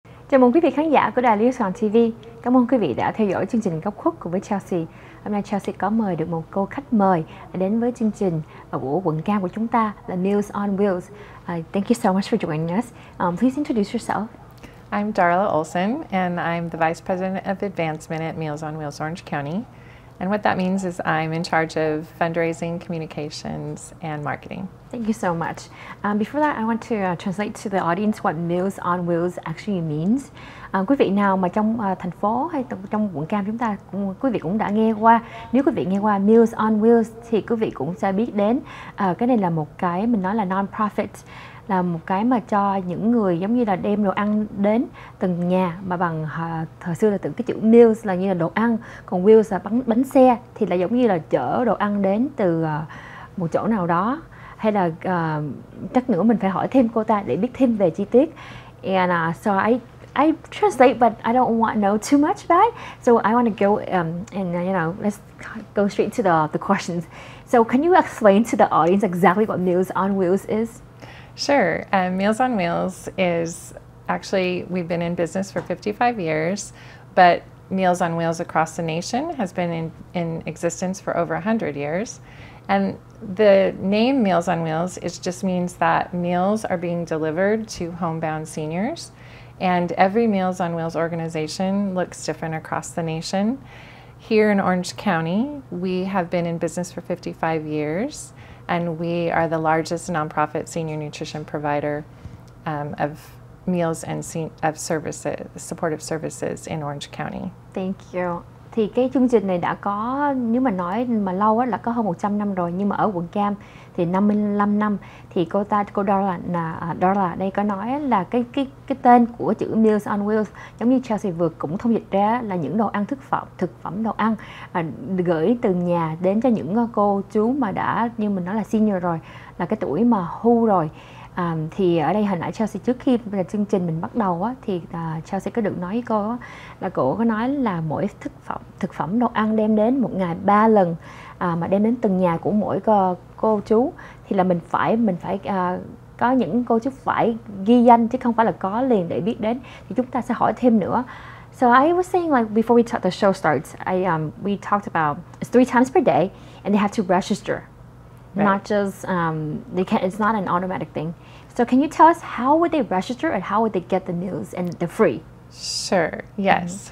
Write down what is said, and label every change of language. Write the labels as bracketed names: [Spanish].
[Vietnamese] Chào mừng quý vị khán giả của đài LittleSaigon TV. Cảm ơn quý vị đã theo dõi chương trình Góc Khuất cùng với Chelsea. Hôm nay Chelsea có mời được một cô khách mời đến với chương trình của quận Cam của chúng ta là Meals on Wheels. [English] Thank you so much for joining us. Please introduce yourself. I'm Darla Olson, and I'm the Vice President of Advancement at Meals on Wheels Orange County. And what that means is I'm in charge of fundraising, communications, and marketing. Thank you so much. Before that, I want to translate to the audience what Meals on Wheels actually means. [Vietnamese] Quý vị nào mà trong thành phố hay trong quận Cam chúng ta, quý vị cũng đã nghe qua. Nếu quý vị nghe qua Meals on Wheels thì quý vị cũng sẽ biết đến. Cái này là một cái mình nói là non-profit, là một cái mà cho những người giống như là đem đồ ăn đến từng nhà mà bằng thời xưa là từ cái chữ meals là như là đồ ăn, còn wheels là bánh xe thì là giống như là chở đồ ăn đến từ một chỗ nào đó, hay là chắc nữa mình phải hỏi thêm cô ta để biết thêm về chi tiết. [English] And so I translate, but I don't want to know too much about it. So I want to go and let's go straight to the questions. So can you explain to the audience exactly what Meals on Wheels is? Sure. Meals on Wheels is actually, we've been in business for 55 years, but Meals on Wheels across the nation has been in existence for over 100 years. And the name Meals on Wheels just means that meals are being delivered to homebound seniors. And every Meals on Wheels organization looks different across the nation. Here in Orange County, we have been in business for 55 years. And we are the largest nonprofit senior nutrition provider of meals and of services, supportive services in Orange County. Thank you. [Vietnamese] Thì cái chương trình này đã có, nếu mà nói mà lâu á, là có hơn 100 năm rồi, nhưng mà ở quận Cam thì 55 năm. Thì cô Darla đây có nói là cái tên của chữ Meals on Wheels giống như Chelsea vừa cũng thông dịch ra là những đồ ăn thực phẩm đồ ăn gửi từ nhà đến cho những cô chú mà đã, như mình nói là senior rồi, là cái tuổi mà hưu rồi. Thì ở đây hồi nãy Chelsea trước khi chương trình mình bắt đầu á, thì Chelsea có được nói với cô á, là cô có nói là mỗi thực phẩm đồ ăn đem đến một ngày 3 lần, mà đem đến từng nhà của mỗi cô chú thì là mình phải có những cô chú phải ghi danh chứ không phải là có liền để biết đến. Thì chúng ta sẽ hỏi thêm nữa. [English] So I was saying, like, before the show starts, we talked about it's 3 times per day and they have to register. Right. Not just it's not an automatic thing. So can you tell us how would they register and how would they get the meals and the free? Sure. Yes.